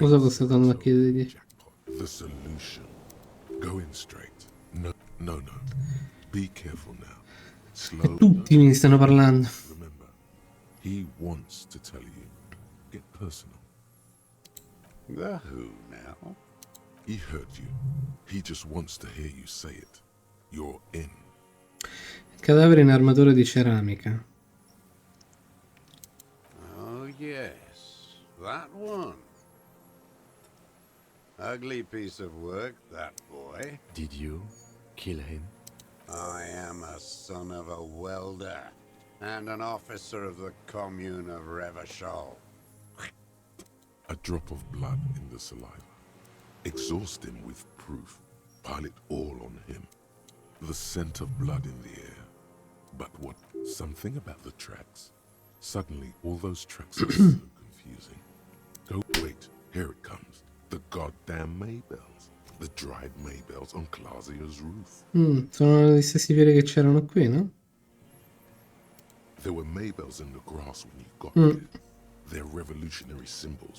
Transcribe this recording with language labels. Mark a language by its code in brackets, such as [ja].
[it] Cosa sto andando a chiedergli? [en] Jackpot. The solution. Go in straight. No. Be careful now. Slow. [it] Tutti mi stanno parlando. [en] Remember, he wants to tell you. Get personal. The who now? He heard you. He just wants to hear you say it. You're in. [it] Cadavere in armatura di ceramica. [en] Oh yes, that one. Ugly piece of work, that boy. Did you kill him? I am a son of a welder and an officer of the commune of Revachol. A drop of blood in the saliva. Exhaust him with proof. Pile it all on him. The scent of blood in the air. But what? Something about the tracks. Suddenly, all those tracks are so confusing. Oh, wait, here it comes. The goddamn Maybells. The dried Maybells on Clausia's roof. [it] Sono gli stessi fiori che c'erano qui, no? [en] There were Maybells in the grass when you got here. They're revolutionary symbols.